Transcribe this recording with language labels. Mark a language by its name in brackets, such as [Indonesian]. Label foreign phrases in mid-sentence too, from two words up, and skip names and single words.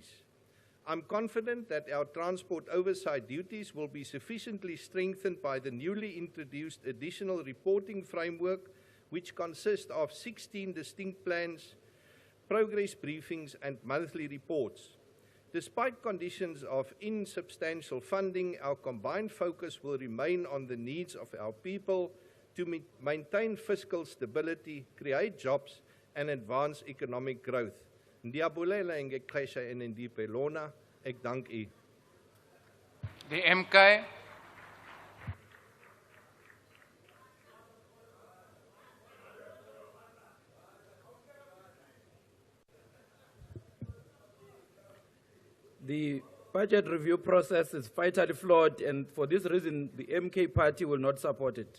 [English] I'm confident that our transport oversight duties will be sufficiently strengthened by the newly introduced additional reporting framework, which consists of 16 distinct plans, progress briefings, and monthly reports. Despite conditions of insubstantial funding, our combined focus will remain on the needs of our people to maintain fiscal stability, create jobs, and advance economic growth. [Xhosa] Ndiyabulela ngexesha enindiphe lona. [Afrikaans] Ek dank u. [English] The MK. The budget review process is fatally flawed, and for this reason, the MK party will not support it.